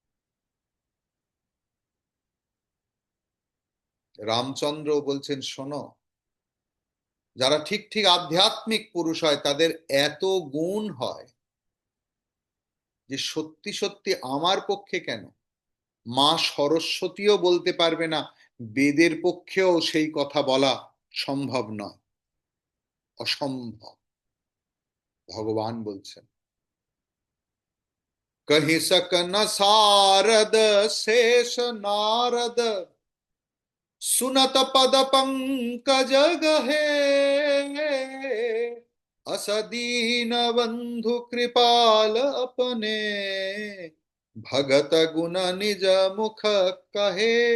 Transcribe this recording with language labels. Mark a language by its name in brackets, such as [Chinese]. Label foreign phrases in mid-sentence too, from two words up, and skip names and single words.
[Bangla] রামচন্দ্র বলছেন, শোনো, যারা ঠিক ঠিক আধ্যাত্মিক পুরুষ হয় তাদের এত গুণ হয় যে সত্যি সত্যি আমার পক্ষে কেন, মা সরস্বতীও বলতে পারবে না, বেদের পক্ষেও সেই কথা বলা সম্ভব নয়, অসম্ভব। ভগবান বলছেন, [Awadhi] कहि सक न सारद शेष नारद, सुनत पद पंकज गहे। अस दीन बंधु कृपाल अपने, भगत गुण निज मुख कहे।